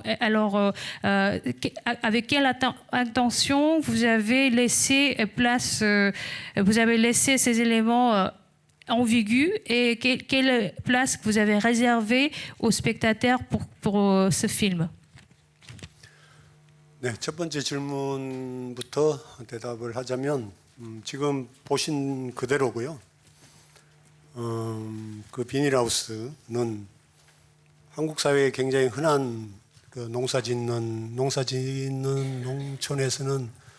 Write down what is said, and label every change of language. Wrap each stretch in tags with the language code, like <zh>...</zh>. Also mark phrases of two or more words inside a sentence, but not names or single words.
<fr>Alors avec quelle intention vous avez laissé place, vous avez laissé ces éléments ambigu et quelle place vous avez réservée aux spectateurs pour ce film?</fr> <ko>네, 첫 번째 질문부터 대답을 하자면 지금 보신 그대로고요. 그 비닐하우스는 한국 사회에 굉장히 흔한 그 농사짓는 농촌에서는</ko>